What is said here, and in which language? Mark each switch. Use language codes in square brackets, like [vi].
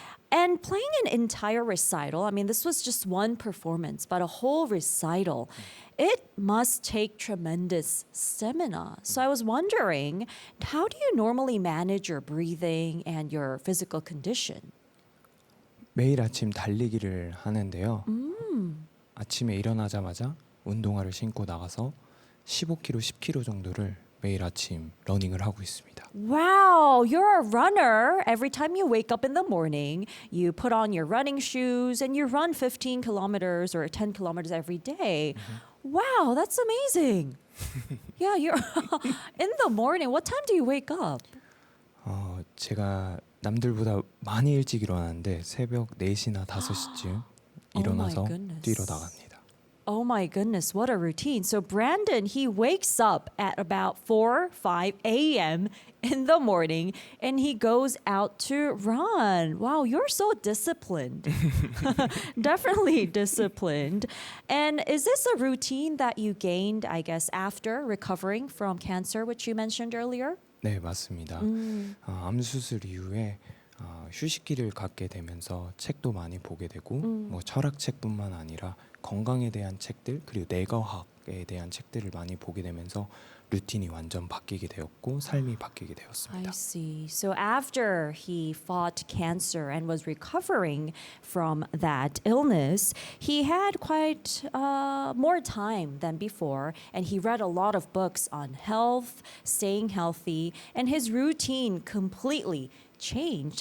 [en] And playing an entire recital, I mean, this was just one performance, but a whole recital, it must take tremendous stamina. So I was wondering, how do you normally manage your breathing and your physical condition? [ko] 매일 아침 달리기를 하는데요. 아침에 일어나자마자 운동화를 신고 나가서 15km, 10km 정도를 매일 아침 러닝을 하고 있습니다. [en] Wow, you're a runner. Every time you wake up in the morning, you put on your running shoes and you run 15 kilometers or 10 kilometers every day. Wow, that's amazing. Yeah, you're in the morning. What time do you wake up? [ko] 제가 남들보다 많이 일찍 일어나는데 새벽 4시나 5시쯤 일어나서 [en] goodness. [ko] 뛰러 나갑니다. [en] Oh my goodness, what a routine. So Brandon, he wakes up at about 4, 5 a.m. in the morning and he goes out to run. Wow, you're so disciplined. Definitely disciplined. And is this a routine that you gained, I guess, after recovering from cancer, which you mentioned earlier? [ko] 네, 맞습니다. 암 수술 이후에 휴식기를 갖게 되면서 책도 많이 보게 되고 뭐 철학책뿐만 아니라 건강에 대한 책들 그리고 내과학에 대한 책들을 많이 보게 되면서 루틴이 완전 바뀌게 되었고 삶이 바뀌게 [en] I [ko] 되었습니다. [en] see. So after he fought cancer and was recovering from that illness, he had quite more time than before, and he read a lot of books on health, staying healthy, and his routine completely changed.